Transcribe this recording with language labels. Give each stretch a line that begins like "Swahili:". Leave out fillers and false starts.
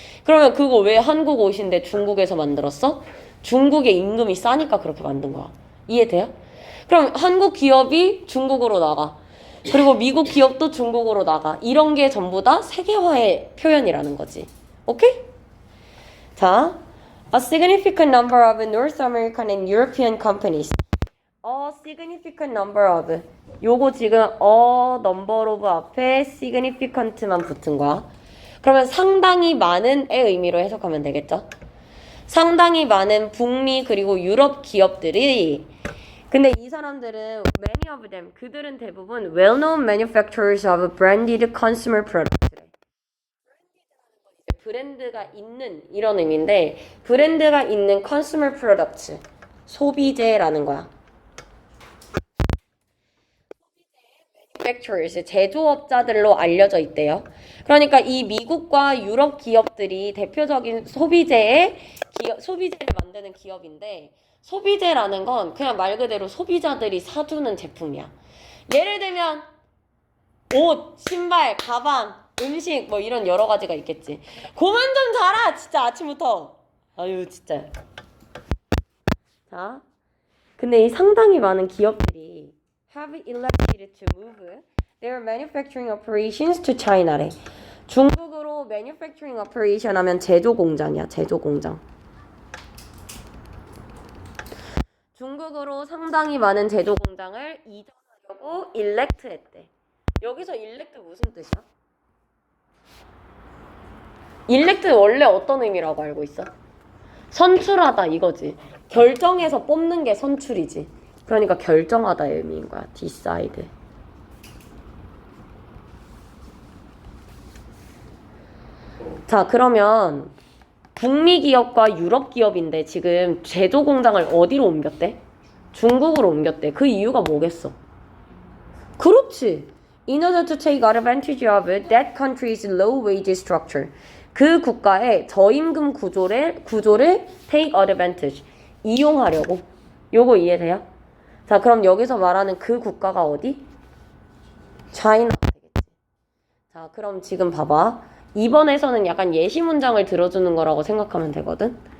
Korean: 그러면 그거 왜 한국 옷인데 중국에서 만들었어? 중국의 임금이 싸니까 그렇게 만든 거야. 이해돼요? 그럼 한국 기업이 중국으로 나가. 그리고 미국 기업도 중국으로 나가. 이런 게 전부 다 세계화의 표현이라는 거지. 오케이?
English: 자, a significant number of North American and European companies. A significant number of.
Korean: 요거 지금
English: a number of
Korean: 앞에 significant만 붙은 거야. 그러면 상당히 많은의 의미로 해석하면 되겠죠? 상당히 많은 북미 그리고 유럽 기업들이 근데 이 사람들은
English: many of them
Korean: 그들은 대부분
English: well-known manufacturers of branded consumer products.
Korean: 브랜드가 있는 이런 의미인데 브랜드가 있는
English: consumer products
Korean: 소비재라는 거야. manufacturers 제조업자들로 알려져 있대요. 그러니까 이 미국과 유럽 기업들이 대표적인 소비재를 만드는 기업인데 소비재라는 건 그냥 말 그대로 소비자들이 사주는 제품이야. 예를 들면 옷, 신발, 가방, 음식 뭐 이런 여러 가지가 있겠지. 그만 좀 자라 진짜 아침부터. 아유 진짜. 자, 근데 이 상당히 많은 기업들이
English: have elected to move their manufacturing operations to China래.
Korean: 중국으로
English: manufacturing operation
Korean: 하면 제조 공장이야. 제조 공장. 중국으로 상당히 많은 제조 공장을 이전하려고 elect 했대. 여기서 elect 무슨 뜻이야? elect 원래 어떤 의미라고 알고 있어? 선출하다 이거지. 결정해서 뽑는 게 선출이지. 그러니까 결정하다의 의미인 거야.
English: decide.
Korean: 자, 그러면 북미 기업과 유럽 기업인데 지금 제조 공장을 어디로 옮겼대? 중국으로 옮겼대. 그 이유가 뭐겠어? 그렇지.
English: In order to take advantage of that country's low wage structure.
Korean: 그 국가의 저임금 구조를
English: take advantage.
Korean: 이용하려고. 요거 이해돼요? 자, 그럼 여기서 말하는 그 국가가 어디? China가 되겠지. 자, 그럼 지금 봐봐. 이번에서는 약간 예시 문장을 들어주는 거라고 생각하면 되거든.